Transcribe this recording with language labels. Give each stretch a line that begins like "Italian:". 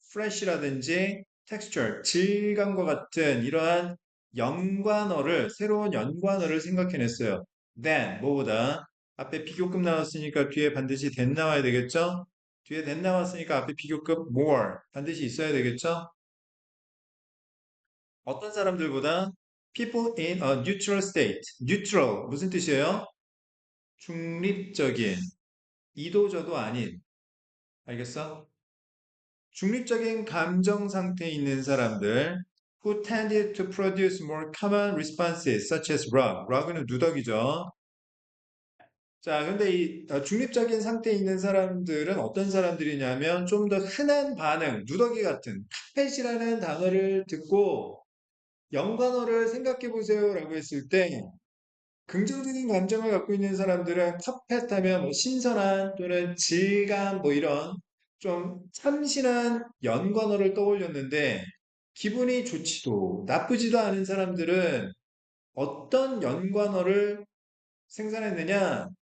Korean: fresh라든지 texture, 질감과 같은 이러한 연관어를, 새로운 연관어를 생각해냈어요. then, 뭐보다 앞에 비교급 나왔으니까 뒤에 반드시 then 나와야 되겠죠? 뒤에 then 나왔으니까 앞에 비교급 more 반드시 있어야 되겠죠? 어떤 사람들보다
English: people in a neutral state.
Korean: neutral 무슨 뜻이에요? 중립적인, 이도저도 아닌, 알겠어? 중립적인 감정 상태에 있는 사람들
English: who tended to produce more common responses such as rug.
Korean: rug는 누더기죠. 자, 근데 이 중립적인 상태에 있는 사람들은 어떤 사람들이냐면 좀 더 흔한 반응, 누더기 같은 카펫이라는 단어를 듣고 연관어를 생각해 보세요라고 했을 때 긍정적인 감정을 갖고 있는 사람들은 카펫하면 뭐 신선한 또는 질감 뭐 이런 좀 참신한 연관어를 떠올렸는데 기분이 좋지도 나쁘지도 않은 사람들은 어떤 연관어를 생산했느냐?